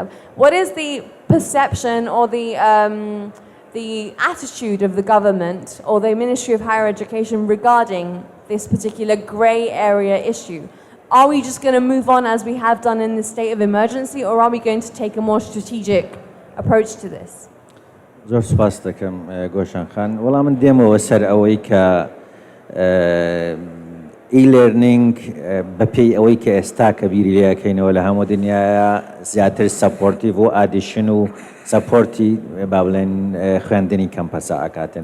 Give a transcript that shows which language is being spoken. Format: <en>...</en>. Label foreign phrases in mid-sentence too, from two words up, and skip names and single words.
<en>What is the perception or the attitude of the government or the Ministry of Higher Education regarding this particular grey area issue? Are we just going to move on as we have done in the state of emergency, or are we going to take a more strategic approach to this?</en> <ckb>زۆر سپاس دەکەم گۆشان خان وەڵام من دێمەوە سەر ئەوەی کە e-learning بەپێی ئەوەی کە ئێستا کە بیری لەکەینەوە لە هەموو دنیاە زیاتر سەپۆرتیڤ و ئادیشن و سەپۆرتی با بڵێن خوێندنی کەمپەسە ئاکاتن.</ckb>